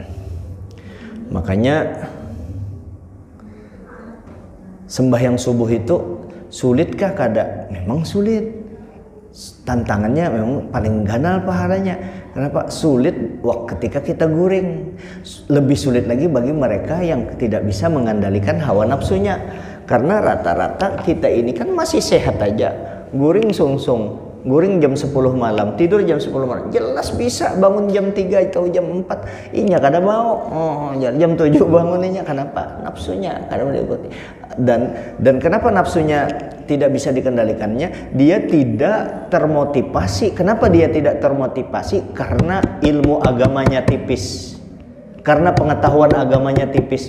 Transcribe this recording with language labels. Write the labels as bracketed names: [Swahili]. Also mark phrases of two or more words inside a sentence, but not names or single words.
[Indonesian] Makanya sembahyang subuh itu sulitkah? Kada, memang sulit. Tantangannya memang paling ganal pahalanya. Kenapa? Sulit ketika kita guring. Lebih sulit lagi bagi mereka yang tidak bisa mengendalikan hawa nafsunya. Karena rata-rata kita ini kan masih sehat aja, [Banjar] guring sungsung, guring [Indonesian] jam 10 malam, tidur jam 10 malam, jelas bisa bangun jam 3 atau jam 4. [Banjar] Inya kada mau, jam 7 bangunnya. [Indonesian] Kenapa? Nafsunya kada mengikuti. Dan kenapa nafsunya tidak bisa dikendalikannya? Dia tidak termotivasi. Kenapa dia tidak termotivasi? Karena ilmu agamanya tipis, karena pengetahuan agamanya tipis.